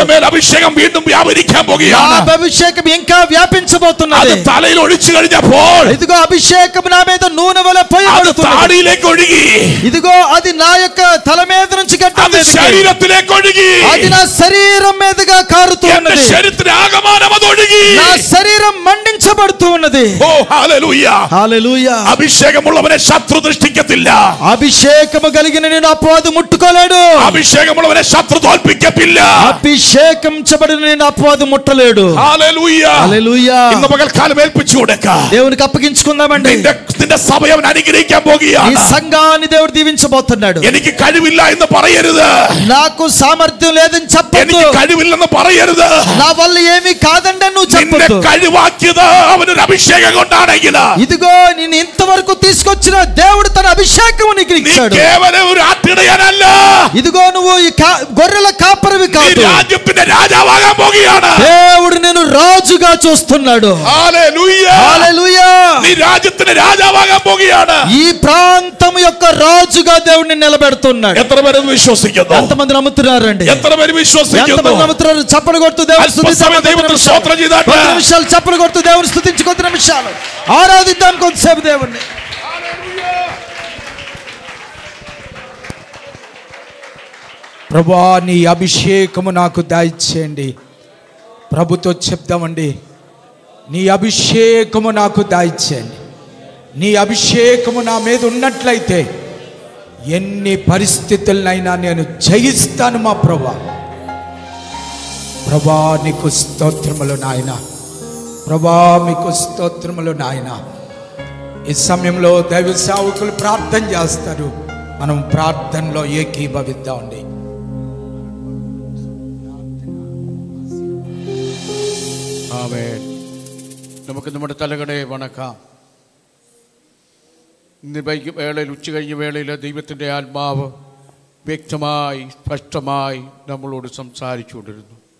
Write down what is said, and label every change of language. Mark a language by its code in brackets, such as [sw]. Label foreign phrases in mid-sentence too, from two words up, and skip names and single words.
[ml] എന്റെ മേൽ അഭിഷേകം വീണ്ടും വ്യാപരിക്കാൻ പോകുകയാണ്. [te] ఆ అభిషేకం ఇంకా వ్యాపించబోతున్నది. [ml] അത് തലയിൽ ഒഴിച്ചു കഴിഞ്ഞപ്പോൾ [te] ఇదిగో అభిషేకం నా మీద నూనె వలె [ml] അത് [te] పోయబడుతున్నది. [ml] താടിയിലേക്ക് ഒഴുകി. [te] ఇదిగో అది నా యొక్క తల మీద నుంచి గడ్డం [ml] അത് [te] మీదకి, [ml] ശരീരത്തിലേക്ക് ഒഴുകി. [te] అది నా శరీరం మీదుగా కారుతూ [ml] എന്റെ [te] ఉన్నది. [ml] ശരീരത്തിന് ആകമാനം അത് ഒഴുകി. [te] నా శరీరం మండించబడుతూ ఉన్నది. [ml] ഓ ഹല്ലേലൂയ. [te] హల్లెలూయా. [ml] അഭിഷേകമുള്ളവനെ ശത്രു ദൃഷ്ടിക്കത്തില്ല. [te] అభిషేకము కలిగిన నేను అపవాది ముట్టుకోలేడు. [ml] അഭിഷേകമുള്ളവനെ ശത്രു തോൽപ്പിക്കത്തില്ല. [te] అభిషేకించబడిన నేను అపవాది ముట్టలేడు. [ml] ഹല്ലേലൂയ. [te] హల్లెలూయా. [ml] ഇന്ന് പകൽക്കാലം ഏൽപ്പിച്ചു കൊടുക്കാം. [te] దేవునికి అప్పగించుకుందామండి. [ml] നിന്റെ സഭയെ അവൻ അനുഗ്രഹിക്കാൻ [te] ఈ [ml] പോകുകയാണ്. [te] సంఘాన్ని దేవుడు దీవించబోతున్నాడు. [ml] എനിക്ക് കഴിവില്ല എന്ന് പറയരുത്. [te] నాకు సామర్థ్యం లేదని చెప్పొద్దు. [ml] എനിക്ക് കഴിവില്ലെന്ന് പറയരുത്. [te] నా వల్ల ఏమీ కాదండి నువ్వు [ml] നിന്നെ [te] చెప్పొద్దు. [ml] കഴിവാക്കിയത് അവനൊരു അഭിഷേകം കൊണ്ടാണെങ്കിൽ, [te] ఇదిగో నేను ఇంతవరకు తీసుకొచ్చిన దేవుడు తన అభిషేకం నీకు [ml] നീ [te] ఇచ్చాడు. [ml] കേവലം ഒരു ആട്ടിടയനല്ല. [te] ఇదిగో నువ్వు ఈ గొర్రెల కాపరివి [ml] നീ [te] కాదు. [ml] രാജ്യത്തിന്റെ രാജാവാകാൻ പോകുകയാണ്. [te] దేవుడు నేను రాజుగా చూస్తున్నాడు. [ml] ഹല്ലേലൂയ. [te] హల్లెలూయా. [ml] നീ രാജ്യത്തിന്റെ രാജാവാകാൻ പോകുകയാണ്. [te] ఈ ప్రాంతం యొక్క రాజుగా దేవుడిని నిలబెడుతున్నాడు. [ml] എത്ര പേര് വിശ്വസിക്കുന്നു? [te] ఎంతమంది నమ్ముతున్నారండి? [ml] എത്ര പേര് വിശ്വസിക്കുന്നു? [te] ఎంతమంది నమ్ముతున్నారు? చప్పలు కొడుతూ దేవుని [ml] അല്പസമയം ദൈവത്തിന് സ്തോത്രം ചെയ്താട്ടെ. [te] కొద్ది నిమిషాలు చప్పలు కొడుతూ దేవుని స్తుతించి కొద్ది నిమిషాలు ఆరాధిద్దాం కొద్దిసేపు దేవుణ్ణి. ప్రభువా, నీ అభిషేకము నాకు దయచేయండి. ప్రభుతో చెప్దామండి, నీ అభిషేకము నాకు దయచేయండి. నీ అభిషేకము నా మీద ఉన్నట్లయితే ఎన్ని పరిస్థితులనైనా నేను జయిస్తాను మా ప్రభువా. ప్రభువా, నీకు స్తోత్రములు నాయన. ప్రభువా, మీకు స్తోత్రములు నాయన. ఈ సమయంలో దైవ సేవకులు ప్రార్థన చేస్తారు. మనం ప్రార్థనలో ఏకీభవిద్దామండి. [ml] ആമേൻ. നമുക്ക് നമ്മുടെ തലകളെ വണക്കാം. ഇന്ന് വേളയിൽ ഉച്ച കഴിഞ്ഞ വേളയിൽ ദൈവത്തിൻ്റെ ആത്മാവ് വ്യക്തമായി സ്പഷ്ടമായി നമ്മളോട് സംസാരിച്ചുകൊണ്ടിരുന്നു.